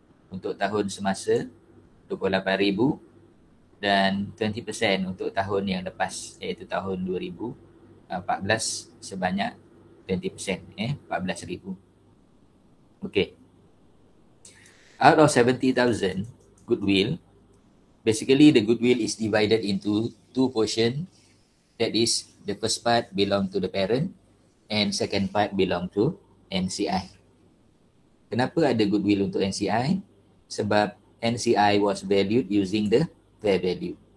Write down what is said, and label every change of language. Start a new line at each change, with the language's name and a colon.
Malay: untuk tahun semasa 28,000 dan 20% untuk tahun yang lepas iaitu tahun 2014 sebanyak 20%, 14,000. Okay.
English: Out of 70,000 goodwill, basically the goodwill is divided into two portions. That is, the first part belong to the parent and second part belong to NCI.
Malay: Kenapa ada goodwill untuk NCI?
English: Sebab NCI was valued using the fair value.